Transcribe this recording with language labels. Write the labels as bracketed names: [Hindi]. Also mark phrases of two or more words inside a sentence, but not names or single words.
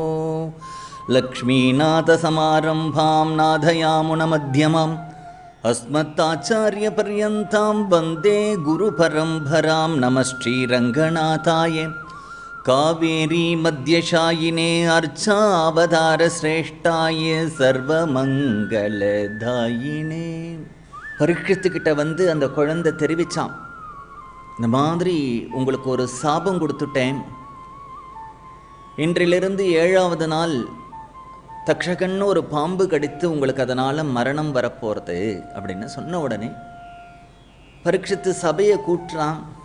[Sanskrit] लक्ष्मीनाथसमारम्भां नाथयामुनमध्यमाम् अस्मत्ताचार्यपर्यन्तां वन्दे गुरुपरम्परां नमः श्रीरङ्गनाथाय कावेरी मध्यशायिने अर्चावतारश्रेष्ठाय सर्वमङ्गलदायिने. [Tamil] பரீட்சித்துக்கிட்ட வந்து அந்த குழந்தை தெரிவித்தான், இந்த மாதிரி உங்களுக்கு ஒரு சாபம் கொடுத்துட்டேன், இன்றிலிருந்து 7வது நாள் தக்ஷகன்னு ஒரு பாம்பு கடித்து உங்களுக்கு அதனால் மரணம் வரப்போகிறது அப்படின்னு சொன்ன உடனே பரீட்சித்து சபையை கூட்டுறான்.